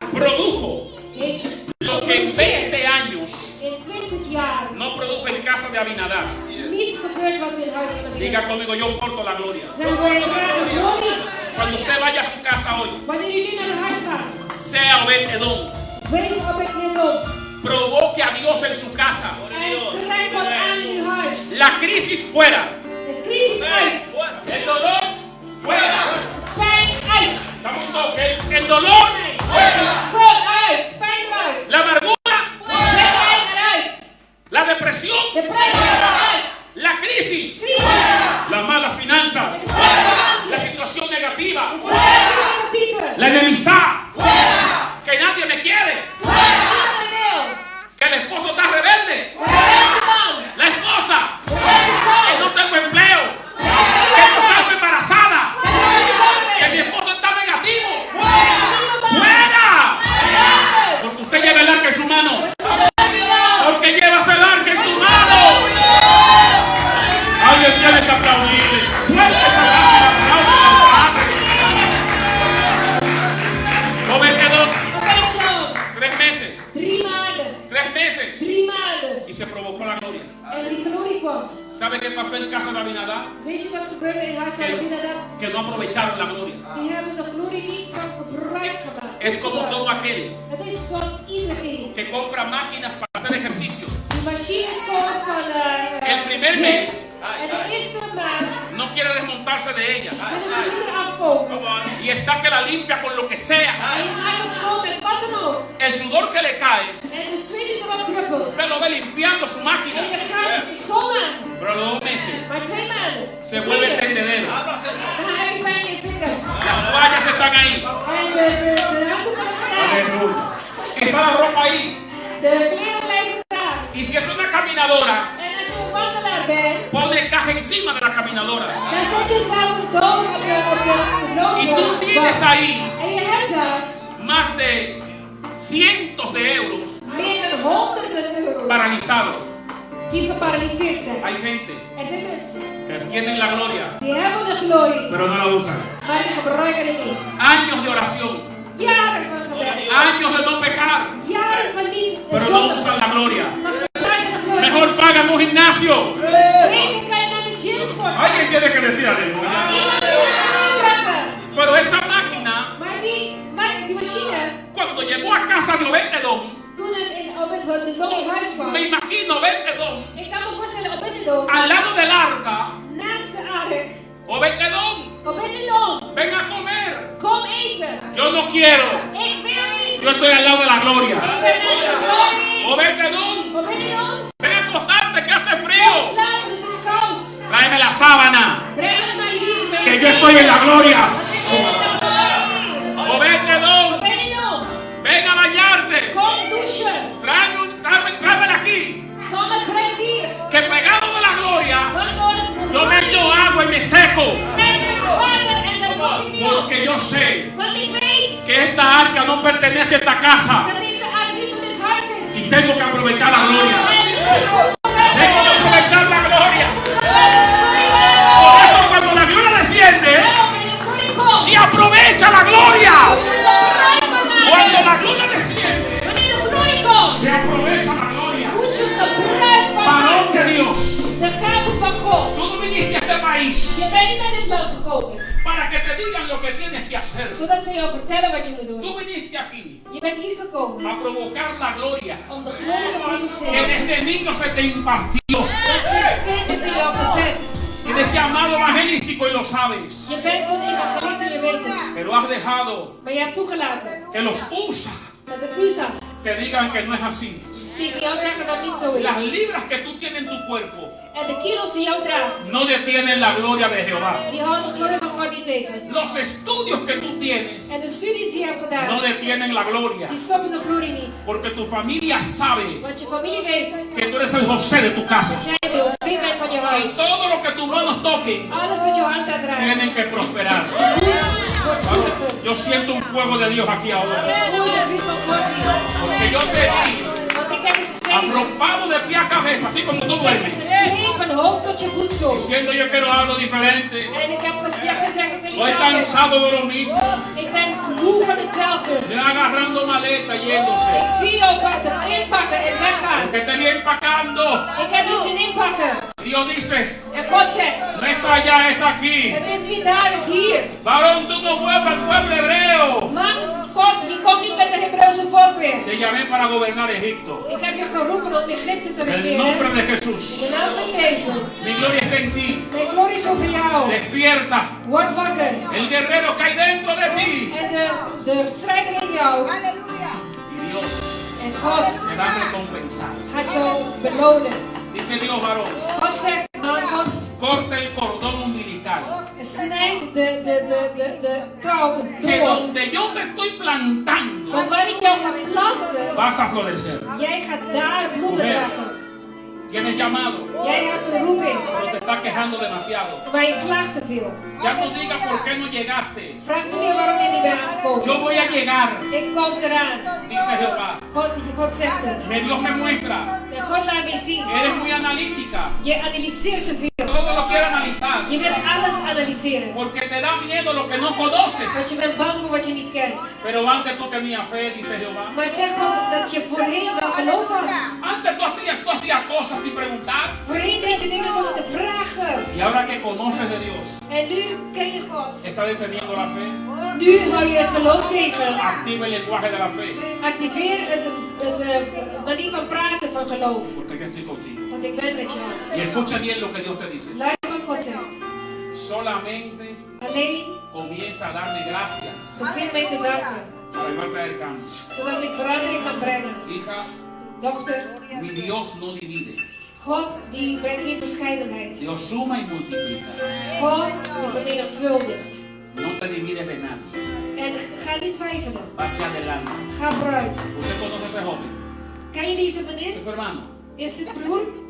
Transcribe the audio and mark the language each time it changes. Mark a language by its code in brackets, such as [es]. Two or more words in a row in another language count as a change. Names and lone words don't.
[es] produjo, [nl] heeft [es] lo que en 20 años [nl] in 20 jaar [es] no produjo en casa de Abinadab. [nl] niet gebeurd was in het huis van [es] Diga [nl] Abinadab. [es] conmigo, yo porto la gloria. [nl] Zeg maar, glorie. [es] Cuando usted vaya a su casa hoy, [nl] Wanneer je nu naar het huis gaat, [es] sea Obed-Edom, [nl] wees Obed-Edom. [es] provoque a Dios en su casa. [nl] En trek wat aan in uw huis. [es] La crisis fuera, [nl] De crisis uit. [es] el dolor fuera. [nl] Pijn uit. [es] Estamos todos, el dolor, [nl] Pijn uit. Pijn eruit. [es] la amargura, [nl] Pijn eruit. [es] la depresión, [nl] Depressie eruit. [es] la crisis, [nl] Crisis. [es] las malas finanzas, [nl] De situatie. [es] la situación negativa, [nl] De situatie negatieve. [es] la enemistad, que nadie me quiere, [nl] Iedereen wil. [es] que el esposo está rebelde, [nl] De mensen dan. [es] la esposa, [nl] De mensen [es] que no [nl] dan. [es] tengo empleo, que no salgo embarazada, que mi esposo está negativo. ¡Fuera! Porque usted lleva el arca en su mano. Porque llevas el arca en tu mano. Alguien tiene que aplaudirle. Suelta esa gracia, Obed-Edom, 3 meses. [nl] 3 maanden. [es] 3 meses. [nl] 3 maanden. [es] Y se provocó la gloria. [nl] En die glorie kwam. [es] ¿Sabe qué pasó en casa de Abinadab? [nl] Weet je wat gebeurde in het huis van Abinadab? [es] Que no aprovecharon la gloria. [nl] Die hebben de glorie niet van gebruik gemaakt. [es] Es como todo aquel [nl] Het is zoals iedereen. [es] que compra máquinas para hacer ejercicio. [nl] Die machines komen van [es] El primer [nl] gym. [es] mes. [nl] En de eerste maand [es] No quiere desmontarse de ella. [nl] willen ze niet afkomen. [es] Y está que la limpia con lo que sea. [nl] En je maakt het schoon met wat dan ook. [es] El sudor que le cae, [nl] En de zweet die erop druppelt. [es] usted lo ve limpiando su máquina. [nl] En je gaat het schoonmaken. [es] Pero a los 2 meses [nl] Maar 2 maanden. [es] se vuelve el tendedero. [nl] Dan heb je pijn in je vinger. [es] Las toallas están ahí. [nl] En de handdoeken gaan. [es] Aleluya. Está la ropa ahí. [nl] De kleren blijven daar. [es] Y si es una caminadora, [nl] En als je een wandelaar bent, [es] pone caja encima de la caminadora. [nl] dan zet je zelf een doos op de [es] Y tú tienes ahí [nl] En je hebt daar [es] más de cientos de euros [nl] meer dan honderden euro's [es] paralizados. [nl] die geparalyseerd zijn. [es] Hay gente [nl] Er zijn mensen [es] que tienen la gloria, [nl] die hebben de glorie, [es] pero no la usan. [nl] maar die gebruiken het niet. [es] Años de oración, [nl] Jaren van gebed, [es] años de no pecar, [nl] jaren van niet [es] pero no [nl] zonde, [es] usan la gloria. [nl] maar gebruiken de glorie. [es] Mejor pagan un gimnasio. [nl] Beter kan je naar de gym sporten. [es] Alguien tiene que decir aleluya. [nl] Iemand moet het zeggen. [es] Pero esa máquina, [nl] Maar die machine, [es] cuando llegó a casa de Obed-Edom, [nl] toen het op de dom huis kwam, [es] me imagino Obed-Edom [nl] ik kan me voorstellen, [es] Obed-Edom, al lado del arca. [nl] naast de ark, [es] Obed-Edom, [nl] Obed-Edom, [es] ven a comer. [nl] kom eten. [es] Yo no quiero. [nl] Ik wil niet. [es] Yo estoy al lado de la gloria. [nl] Ik ben naast de glorie. [es] Obed-Edom, [nl] Obed-Edom, [es] ven a acostarte que hace [nl] kom [es] frío. [nl] slapen, het is koud. [es] Tráeme la sábana, [nl] Breng het maar hier. Ben [es] que [nl] je [es] yo estoy en la gloria. [nl] glorie. [es] Obed-Edom, [nl] Obed-Edom, [es] ven a bañarte. [nl] kom douchen. [es] Tráemela aquí. [nl] Kom het breng hier. [es] Que pegado de la gloria, [nl] Waardoor [es] yo me echo agua y me seco. [nl] breng het water en dan mag ik niet op. [es] Porque yo sé [nl] Want ik weet [es] que esta arca no pertenece a esta casa. [nl] dat deze ark niet van dit huis is. [es] Y tengo que aprovechar la gloria. [nl] En [es] Tengo que aprovechar la gloria. Por eso cuando la gloria desciende, se aprovecha la gloria. Cuando la gloria desciende, [nl] Wanneer de glorie komt, [es] se aprovecha la gloria. [nl] moet je gebruik van [es] Varón de [nl] maken. [es] Dios, [nl] De gave van God. [es] tú no viniste a este [nl] Je [es] país [nl] bent niet naar dit land gekomen, [es] para que te digan lo que tienes que hacer. [nl] zodat ze jou vertellen wat je moet doen. [es] Tú viniste aquí [nl] Je bent hier gekomen [es] a provocar la gloria [nl] om de glorie te [es] que [nl] manifesteren. [es] desde niño se te impartió. [nl] Dat sinds kind is in jou gezet. [es] Tienes llamado evangelístico y lo sabes. [nl] Je bent een evangelist en je weet het. [es] Pero has dejado [nl] Maar je hebt toegelaten [es] que los USA [nl] dat de USA's [es] te digan que no es así. [nl] tegen jou zeggen dat het niet zo [es] Las [nl] is. [es] libras que tú tienes en tu cuerpo [nl] En de kilo's die jou draagt, [es] no detienen la gloria de Jehová. [nl] die houden de glorie van God niet tegen. [es] Los estudios que tú tienes [nl] En de studies die je hebt [es] no [nl] gedaan, [es] detienen la gloria. [nl] die stoppen de glorie niet. [es] Porque tu familia sabe [nl] Want je familie weet [es] que tú eres el José de tu casa. [nl] dat jij de José bent van je [es] Y [nl] huis. [es] todo lo que tus manos toquen [nl] Alles wat jouw hand aandraagt, [es] tienen que prosperar. [nl] moet voorspoedigen. [es] Yo siento un fuego de Dios aquí ahora. [nl] Ik voel de vuur van God hier. [es] Porque yo te vi [nl] Want ik heb je gekregen. [es] arropado de pie a cabeza, así como tú duermes. [nl] Gekleed van hoofd tot je voedsel. [es] Diciendo yo quiero algo diferente. [nl] En ik heb gezegd dat [es] Estoy [nl] ik [es] cansado de lo mismo. [nl] Ik ben moe van hetzelfde. [es] Ya agarrando maleta yéndose. [nl] Ik zie jou inpakken en weggaan. [es] Porque te vi empacando. [nl] Ik heb die zin inpakken. [es] Dios dice, [nl] En God zegt, [es] no es allá, es aquí. [nl] het is niet daar, het is hier. [es] Varón, tú no vuelvas al pueblo hebreo. [nl] Man, God, je komt niet met de Hebreeuwse volk weer. [es] Te llamé para gobernar Egipto. [nl] Ik heb je geroepen om Egypte te [es] En el [nl] regeren. [es] nombre de [nl] In de [es] Jesús. [nl] naam van Jezus. [es] Mi gloria está en ti. [nl] Mijn glorie is over jou. [es] Despierta. [nl] Word wakker. [es] El guerrero que hay dentro de ti. [nl] En de strijder in jou. [es] Y Dios [nl] En God [es] te va a recompensar. [nl] gaat jou belonen. [es] Dice Dios, varón, [nl] God zegt, man, God [es] corta el cordón umbilical. [nl] snijdt de touw [es] Que [nl] door. [es] donde yo te estoy plantando, [nl] Want waar ik jou ga planten, [es] vas a florecer. [nl] jij gaat daar bloemen dragen. [es] Tienes llamado, [nl] Jij hebt een roeping, [es] pero te estás quejando demasiado. [nl] maar je klaagt te veel. [es] Ya no digas por qué no llegaste. [nl] Vraag me niet waarom je niet bent aangekomen. [es] Yo voy a llegar, [nl] Ik kom eraan. [es] dice Jehová. [nl] God zegt het. [es] Que Dios me muestra. [nl] En God laat me zien. [es] Eres muy analítica. [nl] Je analyseert te veel. [es] Todo lo quieres analizar. [nl] Je wilt alles analyseren. [es] Porque te da miedo lo que no [nl] Want [es] conoces. [nl] je bent bang voor wat je niet kent. [es] Pero antes tú tenías fe, dice Jehová. [nl] Maar zeg God dat je voorheen wel geloof had. [es] Antes tú hacías cosas sin preguntar. [nl] Voorheen deed je dingen zonder te vragen. [es] Y ahora que conoces de Dios, [nl] En nu ken je God. [es] está deteniendo la fe. [nl] Nu hou je het geloof tegen. [es] Activa el lenguaje de la fe. [nl] Activeer het manier van praten van geloof. [es] Porque yo estoy contigo. [nl] Want ik ben met jou. [es] Y escucha bien lo que Dios te dice. [nl] Luister wat God zegt. [es] Solamente [nl] Alleen [es] comienza a darme gracias [nl] begin mij te danken. [es] para el traer cambio. [nl] Zodat ik verandering kan brengen. [es] Hija, [nl] Dochter, [es] mi Dios no divide. [nl] God die brengt geen verscheidenheid. [es] Dios suma y multiplica. [nl] God die vermenigvuldigt. [es] No te divides de nadie. [nl] En ga niet twijfelen. [es] Va hacia adelante. [nl] Ga vooruit. [es] ¿Usted conoce a ese joven? [nl] Ken je deze meneer? [es] ¿Es su hermano? [nl] Is dit broer?